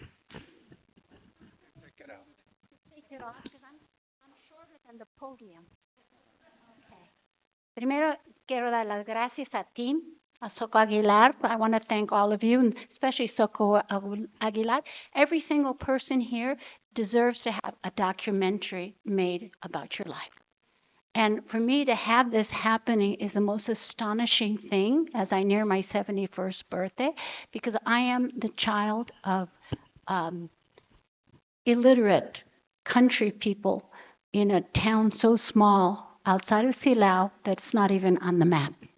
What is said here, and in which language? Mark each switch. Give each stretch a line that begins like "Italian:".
English: Take it off because I'm shorter than the podium. Okay.
Spanish: Primero quiero dar las gracias a ti, a Soco Aguilar.
English: I want to thank all of you, and especially Soco Aguilar. Every single person here deserves to have a documentary made about your life. And for me to have this happening is the most astonishing thing as I near my 71st birthday, because I am the child of illiterate country people in a town so small outside of Silao that's not even on the map.